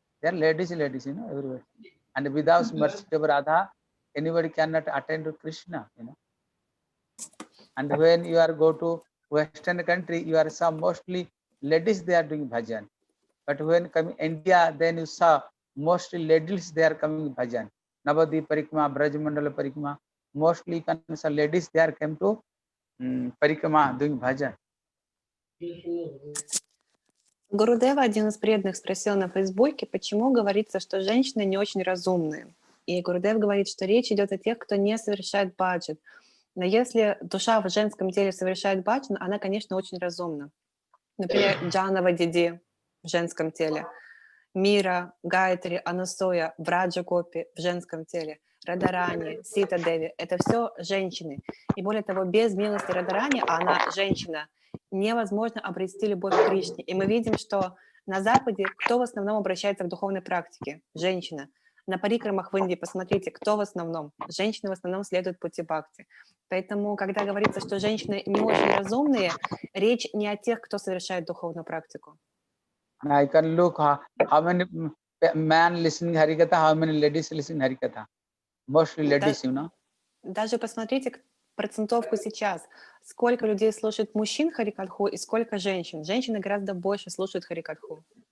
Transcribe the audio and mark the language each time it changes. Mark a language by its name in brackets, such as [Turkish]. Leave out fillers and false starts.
[English] They are ladies, everywhere. And without mercy of Radha, anybody cannot attain to Krishna, And when you are go to Western country, you are some mostly ladies, they are doing bhajan. But when coming India, then you saw mostly ladies, they are coming bhajan. Navadip Parikrama, Braj Mandala Parikrama, mostly ladies, they are come to Parikrama doing bhajan. [Russian] Гурудева, один из преданных, спросил на Фейсбуке, почему говорится, что женщины не очень разумные. И Гурудев говорит, что речь идет о тех, кто не совершает баджан. Но если душа в женском теле совершает баджан, она, конечно, очень разумна. Например, Джанава Диди в женском теле, Мира, Гайтри, Анасуя, Враджа Гопи в женском теле, Радарани, Сита Деви – это все женщины. И более того, без милости Радарани, а она женщина, невозможно обрести любовь к Кришне. И мы видим, что на Западе кто в основном обращается к духовной практике? Женщина. На парикрамах в Индии, посмотрите, кто в основном? Женщины в основном следуют пути бхакти. Поэтому, когда говорится, что женщины не очень разумные, речь не о тех, кто совершает духовную практику. [English] I can look how many men listening Harikatha, how many ladies listening Harikatha. Mostly ladies, [Russian] Даже посмотрите процентовку сейчас. Сколько людей слушают мужчин Харикатху и сколько женщин. Женщины гораздо больше слушают Харикатху.